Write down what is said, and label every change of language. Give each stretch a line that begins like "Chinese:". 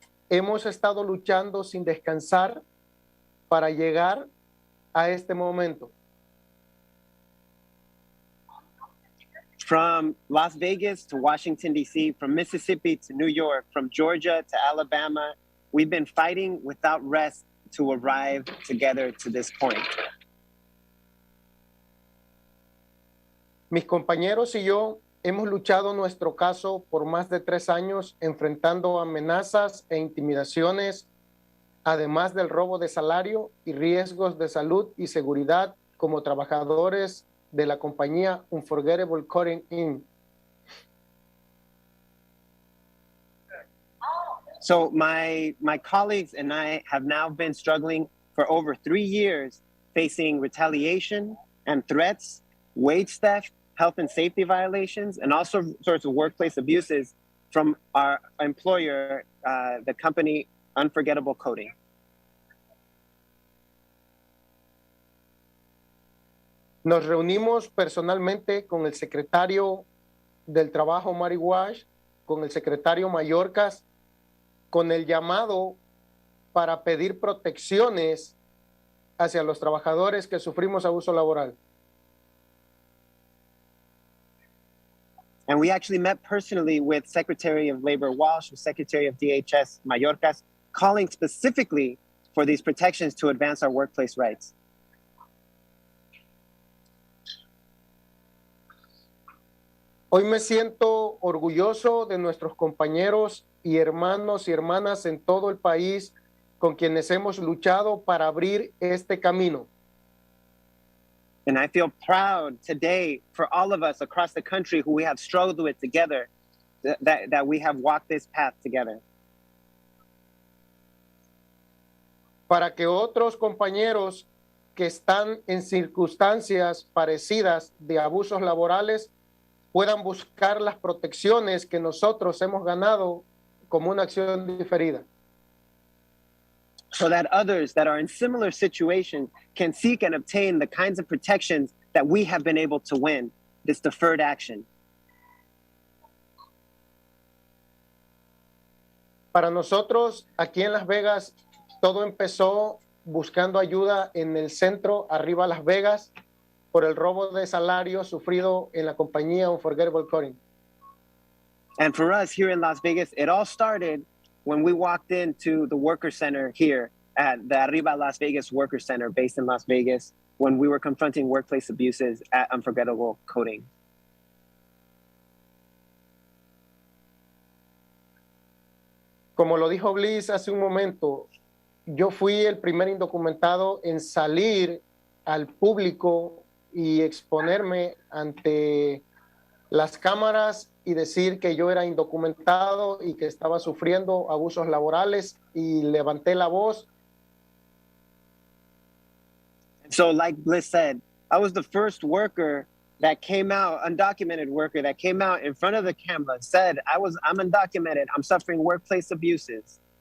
Spanish: Hemos estado luchando sin descansar para llegar a este momento.
English: From Las Vegas to Washington, D.C., from Mississippi to New York, from Georgia to Alabama, we've been fighting without rest to arrive together to this point.
Spanish: Mis compañeros y yo hemos luchado nuestro caso por más de 3 años, enfrentando amenazas e intimidaciones, además del robo de salario y riesgos de salud y seguridad como trabajadores de la compañía Unforgettable Coding Inc.
English: So my colleagues and I have now been struggling for over 3 years, facing retaliation and threats, wage theft, health and safety violations, and all sorts of workplace abuses from our employer, the company Unforgettable Coding.
Spanish: Nos reunimos personalmente con el secretario del Trabajo, Mary Wash, con el secretario Mayorkas, con el llamado para pedir protecciones hacia los trabajadores que sufrimos abuso laboral.
English: And we actually met personally with Secretary of Labor Walsh, with Secretary of DHS Mayorkas, calling specifically for these protections to advance our workplace rights.
Spanish: Hoy me siento orgulloso de nuestros compañeros y hermanos y hermanas en todo el país con quienes hemos luchado para abrir este camino.
English: And I feel proud today for all of us across the country who we have struggled with together, that we have walked this path together.
Spanish: Para que otros compañeros que están en circunstancias parecidas de abusos laborales puedan buscar las protecciones que nosotros hemos ganado como una acción diferida.
English: So that others that are in similar situations can seek and obtain the kinds of protections that we have been able to win, this deferred action.
Spanish: Para nosotros, aquí en Las Vegas, todo empezó buscando ayuda en el centro, arriba Las Vegas, por el robo de salario sufrido en la compañía Unforgettable Coding.
English: And for us here in Las Vegas, it all started when we walked into the Worker Center here at the Arriba Las Vegas Worker Center based in Las Vegas when we were confronting workplace abuses at Unforgettable Coding.
Spanish: Como lo dijo Bliss hace un momento, yo fui el primer indocumentado en salir al público y exponerme ante las cámaras y decir que yo era indocumentado y que estaba sufriendo abusos laborales, y levanté la voz.
English: So like Bliss said, I was the first worker that came out, undocumented worker that came out in front of the camera and said, I'm undocumented, I'm suffering workplace abuses.